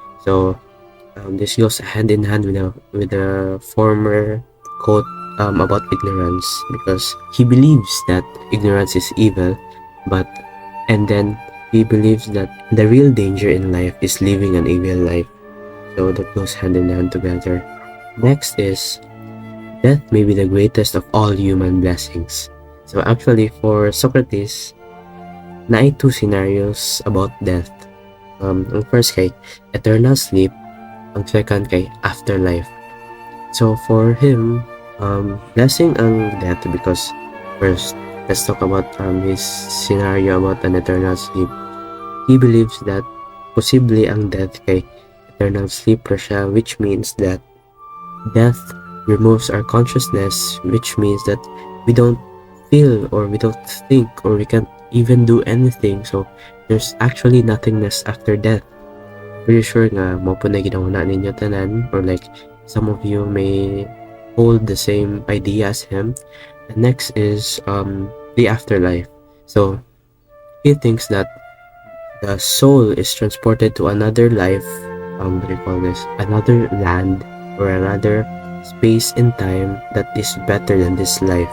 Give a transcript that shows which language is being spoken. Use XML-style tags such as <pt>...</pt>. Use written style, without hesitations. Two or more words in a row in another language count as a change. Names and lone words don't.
<en>So this goes hand in hand with the former quote about ignorance, because he believes that ignorance is evil, but and then he believes that the real danger in life is living an evil life. So that goes hand in hand together. Next is death may be the greatest of all human blessings. So actually for Socrates, naay two scenarios about death.</en> <ceb>Ang first kay</ceb> <en>eternal sleep,</en> <ceb>ang second kay afterlife.</ceb> <en>So for him, blessing ang death because first, let's talk about his scenario about an eternal sleep. He believes that</en> <ceb>posible ang</ceb> <en>death kay eternal sleep</en> <ceb>pa siya,</ceb> <en>which means that death removes our consciousness, which means that we don't feel or we don't think or we can't even do anything. So there's actually nothingness after death. Pretty sure</en> <ceb>nga mo po na ginauna ninyo tanan,</ceb> <en>or like some of you may hold the same idea as him. And next is the afterlife. So he thinks that the soul is transported to another life, what do you call this, another land or another space in time that is better than this life.</en>